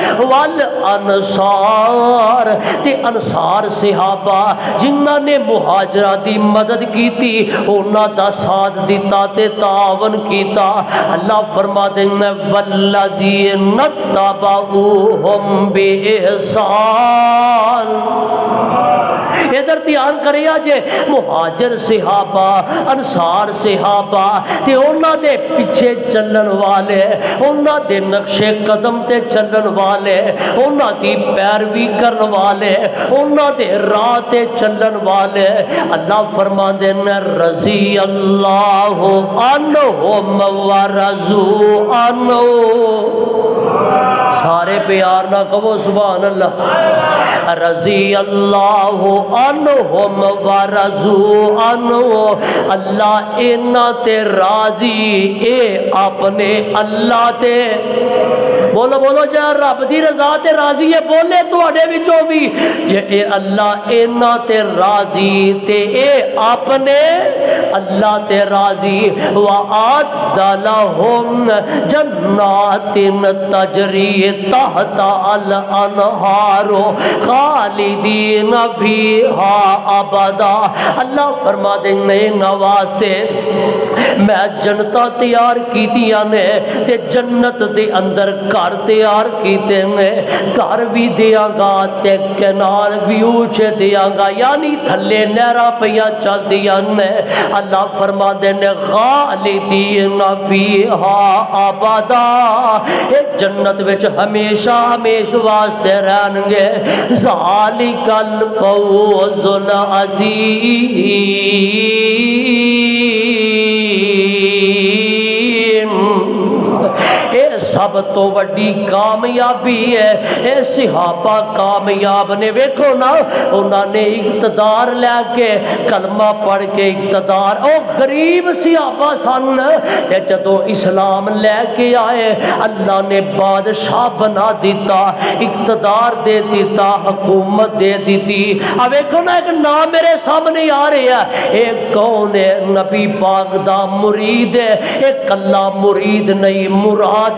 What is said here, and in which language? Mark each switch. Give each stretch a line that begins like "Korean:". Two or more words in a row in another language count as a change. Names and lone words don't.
Punjabi: والانصار تے انصار صحابہ جنہاں نے مہاجرہ دی مدد کی تھی انہاں دا ساتھ دیتا تے تعاون کیتا اللہ فرما دینا
Arabic: والذین تبعوہم
Punjabi: بإحسان ادھر دھیان کریا جے مہاجر صحابہ انصار صحابہ تے انہاں دے پیچھے چلن والے انہاں دے نقش قدم تے چلن والے انہاں دی پیروی کرن والے انہاں دے راہ تے چلن والے اللہ فرما دینا
Arabic: رضی اللہ عنہم ورضوا عنہ
Punjabi: سارے پیار نہ کہو
Arabic: سبحان اللہ رضی اللہ عنہم ورضوا عنہ
Punjabi: اللہ انہاں تے راضی اے اپنے اللہ تے بولو بولو جا رب دی رضا تے راضی ہے بولے تواڈے وچوں بھی اے اللہ انہاں تے راضی تے اے اپنے اللہ تے راضی
Arabic: وعد لہم جنات تجری تحت الانہار خالدین فیہا ابدا
Punjabi: اللہ فرما دیں نواستے میں جنتا تیار کیتیاں نے تے جنت دے اندر گھر تیار کیتے نے گھر بھی دیاں گا تے کنار ویو چے دیاں گا یعنی تھلے نہراں پیاں چل دیاں نے اللہ فرما دے نے
Arabic: خالدین فیہا ابدا
Punjabi: اے جنت وچ ہمیشہ ہمیشہ واسطے رہن گے
Arabic: ذالک الفوز العظیم
Punjabi: اے سب تو وڈی کامیابی ہے اے صحابہ کامیاب نے ویکھو نا انہاں نے اقتدار لے کے کلمہ پڑھ کے اقتدار او غریب صحابہ سن تے جدوں اسلام لے کے آئے اللہ نے بادشاہ بنا دیتا اقتدار دے دیتا حکومت دے دیتی اب ویکھو نا ایک نام میرے سامنے آ رہا ہے اے کون ہے نبی پاک دا مرید ہے اے کلا مرید نہیں مراد